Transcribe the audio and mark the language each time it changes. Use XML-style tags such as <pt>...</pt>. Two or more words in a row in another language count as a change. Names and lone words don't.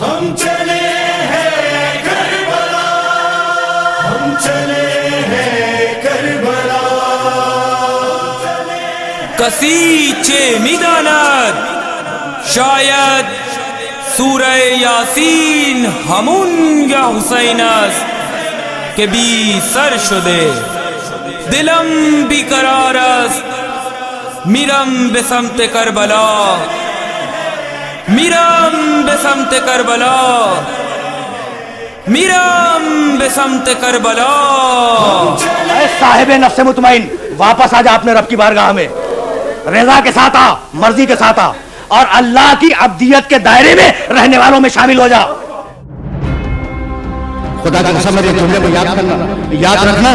<ur>ہم چلے ہیں کربلا، ہم چلے ہیں کربلا.</ur> <fa>کسی چه میداند شاید سوره یاسین همون گه حسین است که بی سر شده، دلم بیقرار است میرم به سمت کربلا، میرم به سمت کربلا، میرم به سمت کربلا.</fa> <ur>اے صاحب نفس مطمئن، واپس آ جا اپنے رب کی بارگاہ میں، رضا کے ساتھ آ، مرضی کے ساتھ آ، اور اللہ کی عبدیت کے دائرے میں رہنے والوں میں شامل ہو جا. خدا کی قسم میرے جملے کو یاد کرنا، یاد رکھنا.</ur>